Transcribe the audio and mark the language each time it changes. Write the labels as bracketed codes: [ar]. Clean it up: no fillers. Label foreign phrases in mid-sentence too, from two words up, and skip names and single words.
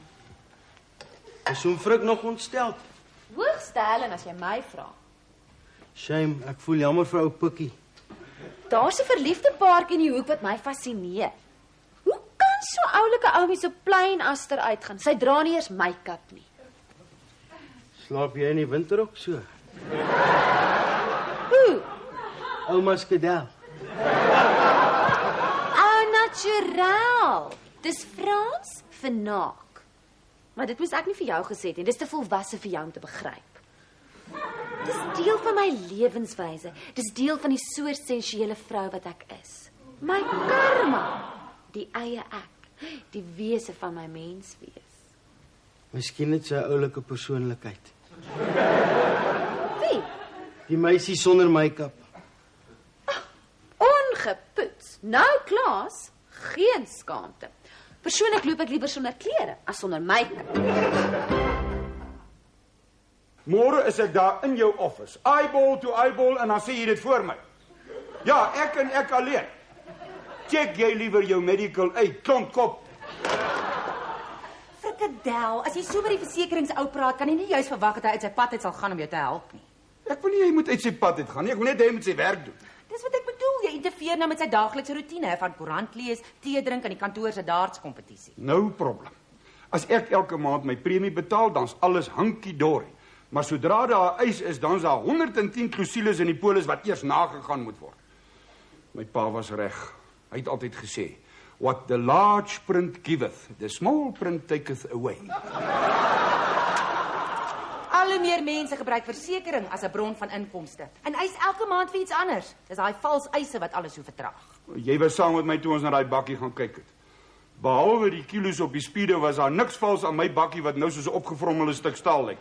[af] Is hom Frik nog ontsteld? Hoogste hellen as jy my vra. Shame, ek voel jammer vir ou Pikkie. Daar's 'n verliefde paartjie in die hoek wat my fascineer. Hoe kan so oulike oumie so plain aster uitgaan? Sy dra nie eers make-up nie. Slaap jy in die winter ook so? Hoe? Ouma Skedel. [fr] Au naturel. [af] Dis Frans vir naak. Maar dit moes ek nie vir jou gesê het nie. Dis te volwasse vir jou om te begryp. Dis deel van my lewenswyse. Dis deel van die soort sensuele vrou wat ek is. My karma. Die eie ek. Die wese van my menswees. Miskien het sy 'n oulike persoonlikheid. Wie? Die meisie sonder make-up. Ongepoets. Nou, Klaas, geen skaamte. Persoonlik loop ek liewer sonder klere as sonder make-up. Môre is ek daar in jou office. [en] Eyeball to eyeball [af] en dan sê jy dit voor my. Ja, ek en ek alleen. Check jy liewer jou [en] medical aid, [af] klomkop. Frikadel, as jy so met die versekeringsou praat, kan jy nie juist verwag dat hy uit sy pad uit sal gaan om jou te help nie. Ek wil nie hy moet uit sy pad uit gaan nie, ek wil net hy moet sy werk doen. Dis wat ek bedoel, jy interfereer nou met sy daaglikse roetine, van koerant lees, tee drink aan die kantoor se dartskompetisie. [en] No problem. [af] As ek elke maand my premie betaal, dan's alles hunky-dory. Maar sodra daar 'n eis is, dan's daar 110 klousules in die polis wat eers nagegaan moet word. My pa was reg. Hy het altyd gesê, [en] what the large print giveth, the small print taketh away. [af] Al hoe meer mense gebruik versekering as 'n bron van inkomste. En eis elke maand vir iets anders. Dis daai vals eise wat alles so vertraag. Jy was saam met my toe ons na daai bakkie gaan kyk het. Behalwe die kilos op die speedo was daar niks vals aan my bakkie wat nou soos 'n opgevrommelde stuk staal lyk.